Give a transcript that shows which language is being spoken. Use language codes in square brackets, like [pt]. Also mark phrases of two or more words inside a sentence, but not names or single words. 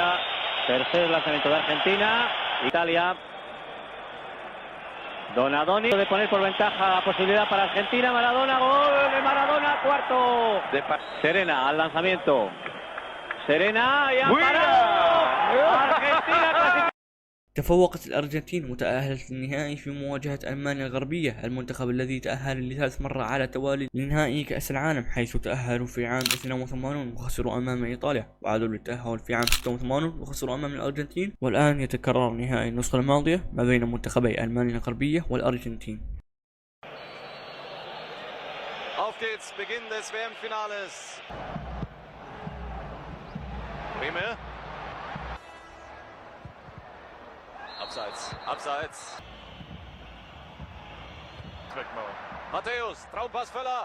[es] Tercer lanzamiento de Argentina. Italia. Donadoni puede poner por ventaja la posibilidad para Argentina. Maradona, gol de Maradona, cuarto. Serena al lanzamiento. Serena y ha parado. Argentina clasificada. [ar] تفوقت الأرجنتين وتأهلت للنهائي في مواجهة ألمانيا الغربية، المنتخب الذي تأهل لثالث مرة على التوالي لنهائي كأس العالم، حيث تأهلوا في عام 82 وخسروا أمام إيطاليا، وعادوا للتأهل في عام 86 وخسروا أمام الأرجنتين. والآن يتكرر نهائي النسخة الماضية ما بين منتخبي ألمانيا الغربية والأرجنتين. [de] Auf geht's, Beginn des WM-Finales. Brehme. Abseits. Matthäus, Traumpass Völler.